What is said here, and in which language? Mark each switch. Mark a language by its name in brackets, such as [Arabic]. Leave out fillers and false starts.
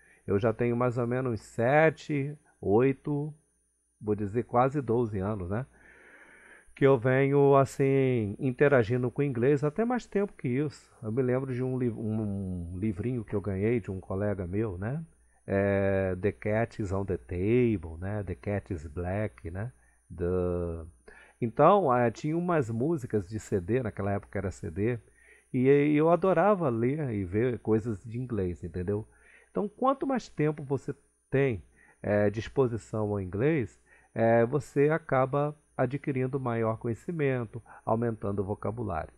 [Portuguese] Eu já tenho mais ou menos 7, 8, vou dizer quase 12 anos, né? Que eu venho, assim, interagindo com o inglês até mais tempo que isso. Eu me lembro de um livrinho que eu ganhei de um colega meu, né? [English] The Cat is on the Table, né? The Cat is Black, né? [Portuguese] Então, tinha umas músicas de CD, naquela época era CD, e eu adorava ler e ver coisas de inglês, entendeu? Então, quanto mais tempo você tem disposição ao inglês, você acaba adquirindo maior conhecimento, aumentando o vocabulário.